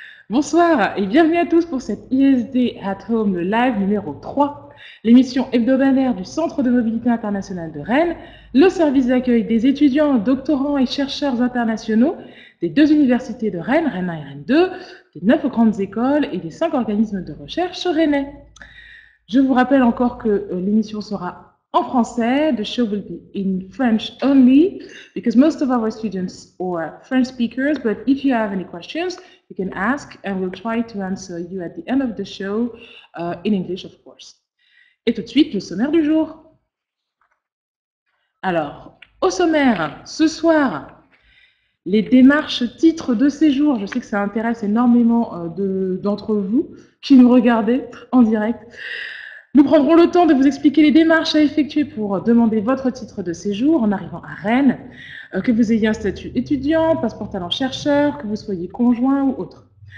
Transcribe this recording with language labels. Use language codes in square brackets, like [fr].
[fr] Bonsoir et bienvenue à tous pour cette ISD at Home, le live numéro 3, l'émission hebdomadaire du Centre de mobilité internationale de Rennes, le service d'accueil des étudiants, doctorants et chercheurs internationaux des deux universités de Rennes, Rennes 1 et Rennes 2, des 9 grandes écoles et des 5 organismes de recherche rennais. Je vous rappelle encore que l'émission sera en français. [en] The show will be in French only because most of our students are French speakers, but if you have any questions, you can ask and we'll try to answer you at the end of the show in English, of course. [fr] Et tout de suite, le sommaire du jour. Alors, au sommaire, ce soir, les démarches titres de séjour. Je sais que ça intéresse énormément d'entre vous qui nous regardez en direct. Nous prendrons le temps de vous expliquer les démarches à effectuer pour demander votre titre de séjour en arrivant à Rennes, que vous ayez un statut étudiant, passeport talent chercheur, que vous soyez conjoint ou autre.